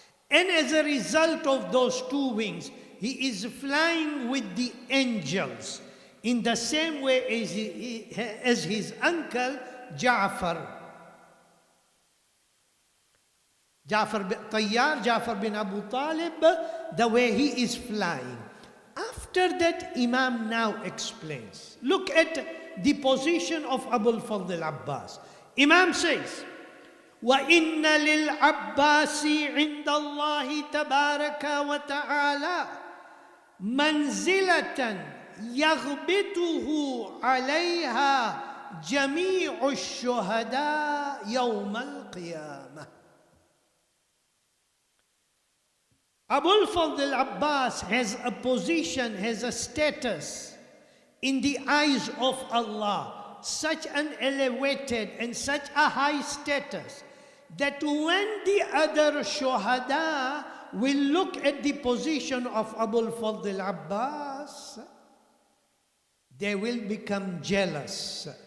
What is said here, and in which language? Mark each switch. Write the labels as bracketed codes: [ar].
[en] And as a result of those two wings, he is flying with the angels in the same way as his uncle Ja'far. Ja'far bin Abu Talib, the way he is flying. After that, Imam now explains. Look at the position of Abul Fadl Abbas. Imam says, [ar] وَإِنَّ لِلْعَبَّاسِ عِنْدَ اللَّهِ تَبَارَكَ وَتَعَالَى مَنْزِلَةً يَغْبِطُهُ عَلَيْهَا جَمِيعُ الشُّهَدَاءِ يَوْمَ الْقِيَامَةِ. [en] Abul Fadl Abbas has a position, has a status in the eyes of Allah, such an elevated and such a high status, that when the other shuhada will look at the position of Abul Fadl Abbas, they will become jealous.